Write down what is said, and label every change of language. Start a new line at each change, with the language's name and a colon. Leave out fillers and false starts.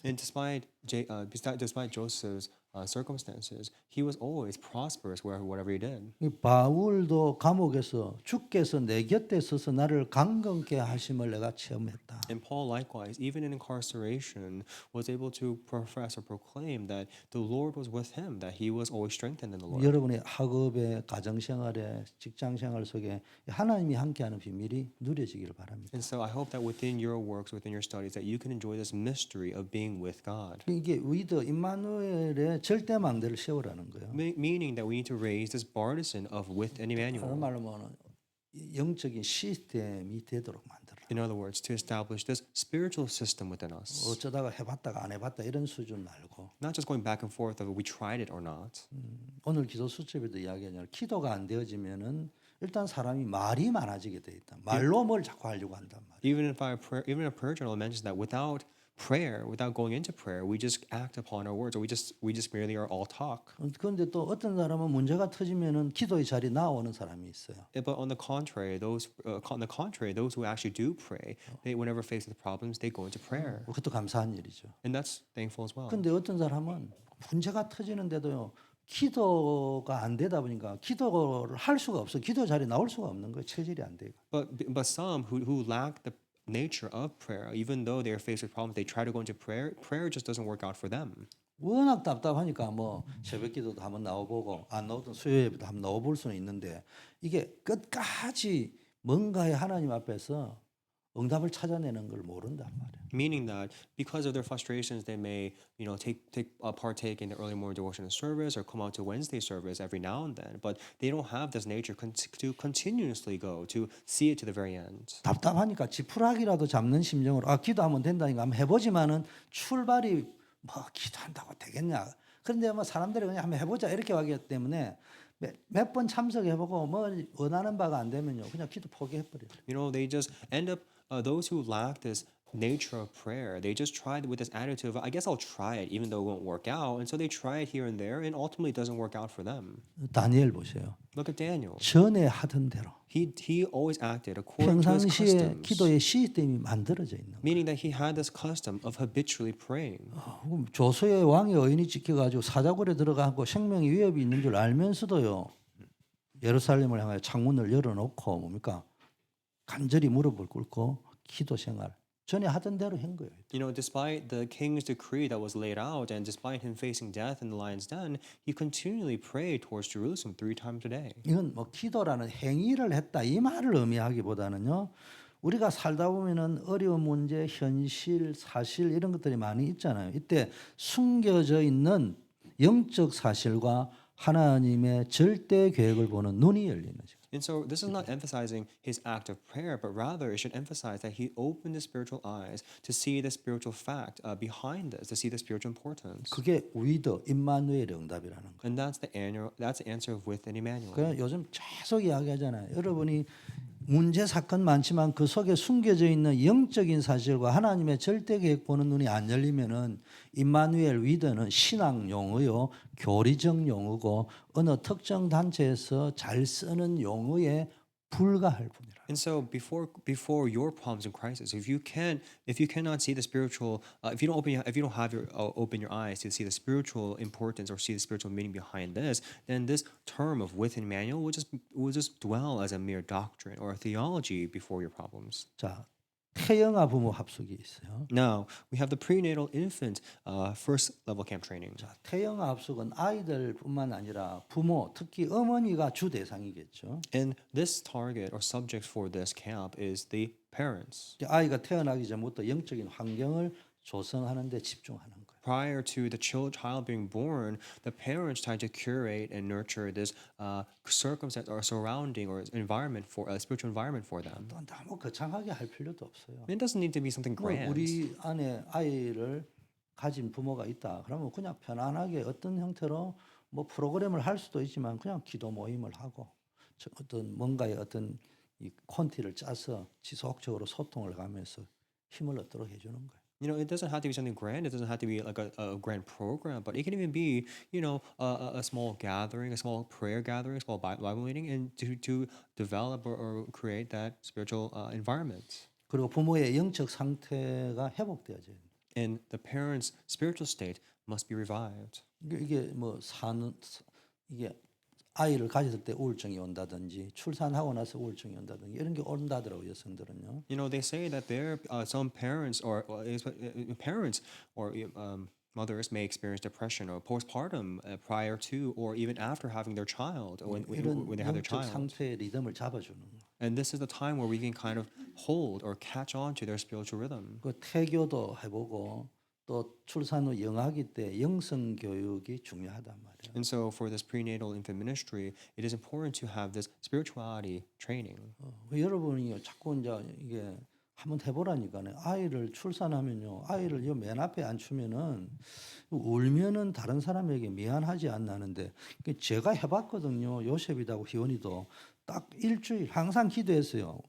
English: And despite Joseph's circumstances, he was always prosperous whatever he did.
Korean: 이 바울도 감옥에서 주께서 내 곁에 서서 나를 강건케 하심을 내가 체험했다.
English: And Paul, likewise, even in incarceration, was able to profess or proclaim that the Lord was with him, that he was always strengthened in the Lord.
Korean: 여러분의 학업에 가정생활에 직장생활 속에 하나님이 함께하는 비밀이 누려지기를 바랍니다.
English: And so I hope that within your works, within your studies, that you can enjoy this mystery of being with God.
Korean: 이게 위더 임마누엘의 절대 망대를 세우라는 거예요.
English: Meaning that we need to raise this partisan of with and
Korean: 다른
English: Emmanuel.
Korean: 말로 하면 영적인 시스템이 되도록 만들어.
English: In other words, to establish this spiritual system within us.
Korean: 어쩌다가 해봤다가 안 해봤다 이런 수준 말고
English: Not just going back and forth of we tried it or not.
Korean: 오늘 기도 수첩에도 이야기하잖아요. 기도가 안 되어지면은 일단 사람이 말이 많아지게 돼 있다. 말로 뭘 자꾸 하려고 한단 말이에요.
English: Even a prayer journal mentions that without prayer, without going into prayer, we just act upon our words, or we just merely are all talk.
Korean: 그런데 또 어떤 사람은 문제가 터지면은 기도의 자리에 나오는 사람이 있어요.
English: But on the contrary, those who actually do pray, they whenever faced with problems, they go into prayer,
Korean: 그것도 감사한 일이죠.
English: and that's thankful as well.
Korean: 근데 어떤 사람은 문제가 터지는데도요. 기도가 안 되다 보니까 기도를 할 수가 없어. 기도 자리에 나올 수가 없는 거예요. 체질이 안 돼요.
English: But some who lack the nature of prayer, even though they are faced with problems, they try to go into prayer. Prayer just doesn't work out for them.
Korean: 워낙 답답하니까 뭐 새벽기도도 한번 나와보고 안 나오던 수요예배도 한번 나와볼 수는 있는데 이게 끝까지 뭔가의 하나님 앞에서 응답을 찾아내는 걸 모른단 말이에요.
English: Meaning that because of their frustrations, they may, partake in the early morning devotional service or come out to Wednesday service every now and then, but they don't have this nature to continuously go to see it to the very end.
Korean: 답답하니까 지푸라기라도 잡는 심정으로 기도하면 된다니까 한번 해보지만은 출발이 뭐 기도한다고 되겠냐. 그런데 뭐 사람들이 그냥 한번 해보자 이렇게 하기 때문에 몇 번 참석해보고 뭐 원하는 바가 안 되면요 그냥 기도 포기해버려요.
English: They just end up those who lack this nature of prayer, they just tried with this attitude of I guess I'll try it even though it won't work out, and so they try it here and there, and ultimately it doesn't work out for them.
Korean: 다니엘 보세요.
English: Look at Daniel.
Korean: 전에 하던 대로
English: He always acted according to his
Korean: 평상시에
English: customs,
Korean: 기도의 시스템이 만들어져 있는 거예요.
English: meaning that he had this custom of habitually praying.
Korean: 그럼 조서의 왕의 어인이 지켜가지고 사자굴에 들어가고 생명의 위협이 있는 줄 알면서도요 예루살렘을 향하여 창문을 열어놓고 뭡니까 간절히 무릎을 꿇고 기도 생활 전에 하던 대로 한 거예요.
English: Despite the king's decree that was laid out, and despite him facing death in the lion's den, he continually prayed towards Jerusalem 3 times a day.
Korean: 이건 뭐 기도라는 행위를 했다 이 말을 의미하기보다는요. 우리가 살다 보면은 어려운 문제, 현실, 사실 이런 것들이 많이 있잖아요. 이때 숨겨져 있는 영적 사실과 하나님의 절대 계획을 보는 눈이 열리는 거죠.
English: And so this is not emphasizing his act of prayer, but rather it should emphasize that he opened his spiritual eyes to see the spiritual fact behind this, to see the spiritual importance.
Korean: 그게 위더 임마누엘의 응답이라는 거예요.
English: And that's the answer of with and Emmanuel.
Korean: 그래서 요즘 계속 이야기하잖아요. 여러분이 문제 사건 많지만 그 속에 숨겨져 있는 영적인 사실과 하나님의 절대 계획 보는 눈이 안 열리면은 임마누엘 위더는 신앙 용어요, 교리적 용어고 어느 특정 단체에서 잘 쓰는 용어에 불과할 뿐이라.
English: And so before your problems and crisis, if you cannot see the spiritual, if you don't have your open your eyes to see the spiritual importance or see the spiritual meaning behind this, then this term of with and Emmanuel will just dwell as a mere doctrine or a theology before your problems.
Korean: 자, 태영아 부모 합숙이 있어요.
English: Now we have the prenatal infant first level camp training.
Korean: 자, 태영아 합숙은 아이들뿐만 아니라 부모, 특히 어머니가 주 대상이겠죠.
English: And this target or subject for this camp is the parents.
Korean: 아이가 태어나기 전부터 영적인 환경을 조성하는 데 집중하는 거예요.
English: Prior to the child being born, the parents try to curate and nurture this circumstance or surrounding or environment for a spiritual environment for them.
Korean: 또 너무 거창하게 할 필요도 없어요.
English: It doesn't need to be something 뭐 grand.
Korean: 우리 안에 아이를 가진 부모가 있다. 그러면 그냥 편안하게 어떤 형태로 뭐 프로그램을 할 수도 있지만 그냥 기도 모임을 하고 어떤 뭔가의 어떤 이 콘티를 짜서 지속적으로 소통을 가면서 힘을 얻도록 해주는 거예요.
English: It doesn't have to be something grand. It doesn't have to be like a grand program, but it can even be, a small gathering, a small prayer gathering, a small Bible meeting, and to develop or create that spiritual environment.
Korean: 그리고 부모의 영적 상태가 회복되어져요.
English: And the parents' spiritual state must be revived.
Korean: 이게 뭐 사는 이게 아이를 가졌을 때 우울증이 온다든지 출산하고 나서 우울증이 온다든지 이런 게 온다더라고요, 여성들은요.
English: You know, they say that there some parents or parents or mothers may experience depression or postpartum prior to or even after having their child
Korean: 이런
English: when they have their
Korean: 영적
English: child.
Korean: 상태의 리듬을 잡아주는 거.
English: And this is the time where we can kind of hold or catch on to their spiritual rhythm.
Korean: 그 태교도 해보고 또 출산 후 영아기 때 영성 교육이 중요하단 말이에요.
English: And so for this prenatal infant ministry, it is important to have this spirituality training.
Korean: 여러분이 자꾸 이제 이게 한번 해보라니까요. 아이를 출산하면요, 아이를 요 맨 앞에 앉추면은 울면은 다른 사람에게 미안하지 않나는데 제가 해봤거든요. 요셉이하고 희원이도 딱 일주일 항상 기도했어요.